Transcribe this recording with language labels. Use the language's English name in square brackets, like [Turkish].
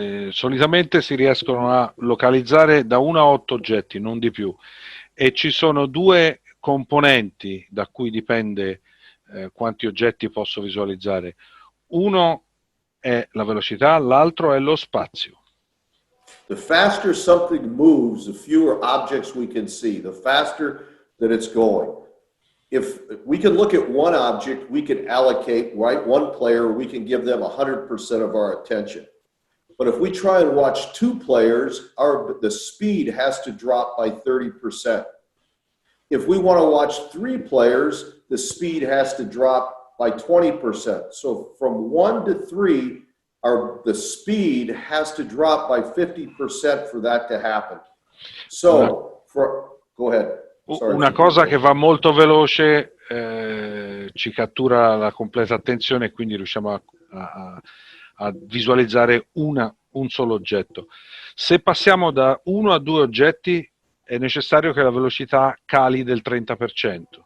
[Italian] Solitamente si riescono a localizzare da 1 a 8 oggetti, non di più, e ci sono 2 componenti da cui dipende quanti oggetti posso visualizzare. Uno è la velocità, l'altro è lo spazio. [English] The faster something moves, the fewer objects we can see, the faster that it's going. If we can look at one object, we can allocate, right, one player, we can give them 100% of our attention. But if we try and watch 2 players, the speed has to drop by 30%. If we want to watch 3 players, the speed has to drop by 20%. So from 1 to 3, the speed has to drop by 50% for that to happen. So, go ahead. Sorry, [Italian] una cosa che va molto veloce ci cattura la completa attenzione e quindi riusciamo a visualizzare un solo oggetto. Se passiamo da 1 a 2 oggetti è necessario che la velocità cali del 30%.